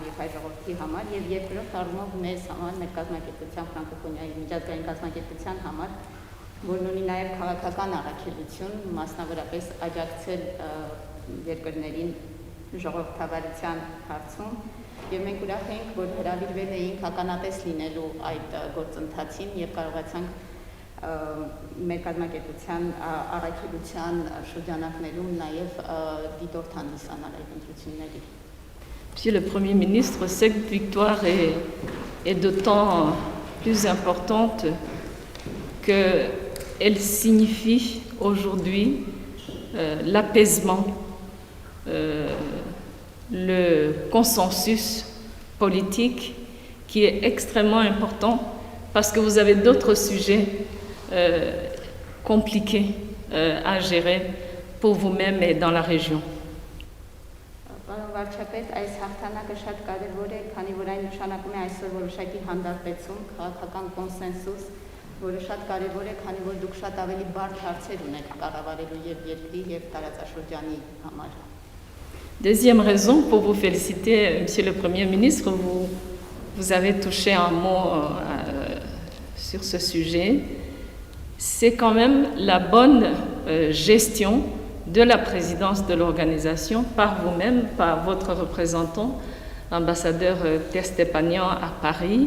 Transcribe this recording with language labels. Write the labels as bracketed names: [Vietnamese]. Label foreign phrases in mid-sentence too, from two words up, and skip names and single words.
[Armenian] եւ հայ ժողովրդի համար եւ երկրորդ առումով մեզ համար, մեր կազմակերպության ֆրանկոֆոնիայի միջազգային կազմակերպության համար, որն ունի նաեւ քաղաքական առաքելություն, մասնավորապես աջակցել երկրներին ժողովրդավարության հարցում եւ մենք ուրախ ենք, որ հրավիրվել էինք ականատես լինելու այդ գործընթացին եւ կարողացանք մեր կազմակերպության առաքելության շրջանակներում նաև դիտորդ հանդիսանալ այդ ընտրությունների։ [French] Monsieur le Premier ministre, cette victoire est d'autant plus importante qu'elle signifie aujourd'hui l'apaisement, le consensus politique qui est extrêmement important parce que vous avez d'autres sujets compliqués à gérer pour vous-même et dans la région. [Armenian] Պարոն վարչապետ, այս հաղթանակը շատ կարևոր է, քանի որ այն նշանակում է այսօր որոշակի հանդարտեցում, քաղաքական կոնսենսուս, որը շատ կարևոր է, քանի որ դուք շատ ավելի բարդ հարցեր ունեք կառավարելու եւ երկրի եւ տարածաշրջանի համար։ [French] Deuxième raison pour vous féliciter, Monsieur le Premier ministre, vous avez touché un mot sur ce sujet, c'est quand même la bonne gestion de la présidence de l'organisation par vous-même, par votre représentant, l'ambassadeur Testepanian à Paris.